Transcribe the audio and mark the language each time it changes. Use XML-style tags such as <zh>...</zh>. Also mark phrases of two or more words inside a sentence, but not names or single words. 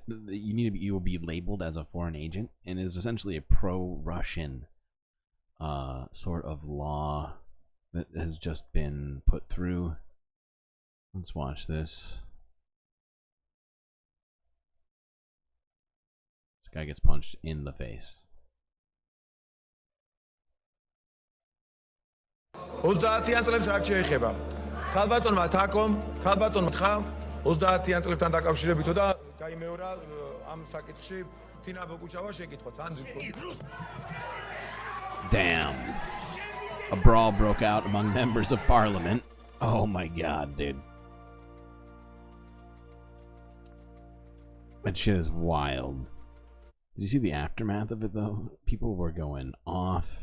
<en>You will be labeled as a foreign agent, and is essentially a pro-Russian sort of law that has just been put through. Let's watch this. This guy gets punched in the face.</en> <ka>ოცდაათიან წლებს აქ შეეხება. ქალბატონმა თაკომ, ქალბატონმა თხა 30-იან წლებთან დაკავშირებითო და გაიმეორა ამ საკითხში თინა ბოგუჩავა შეკითხვაც.</ka> <en>Damn. A brawl broke out among members of parliament. Oh my god, dude. That shit is wild. Did you see the aftermath of it though? People were going off.</en>